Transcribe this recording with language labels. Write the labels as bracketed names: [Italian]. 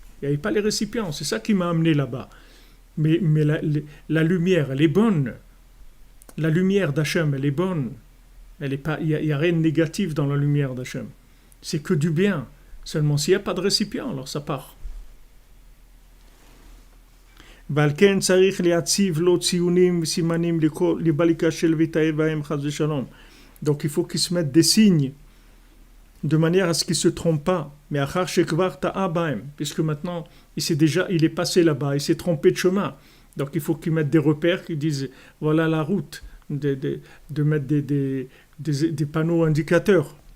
[French] Il n'y avait pas les récipients, c'est ça qui m'a amené là-bas. Mais la lumière, elle est bonne. La lumière d'Hachem, elle est bonne. Il n'y a rien de négatif dans la lumière d'Hachem. C'est que du bien. Seulement, s'il n'y a pas de récipient, alors ça part. [Hebrew] ועל כן צריך להציב לו ציונים וסימנים לבל ייכשל ויתאהב בהם חס ושלום. [French] Donc il faut qu'il se mette des signes de manière à ce qu'il ne se trompe pas. Mais [Hebrew] achar shekvar ta'a bahem, [French] puisque maintenant il est passé là-bas, il s'est trompé de chemin. Donc il faut qu'il mette des repères qui disent voilà la route, de mettre des panneaux indicateurs.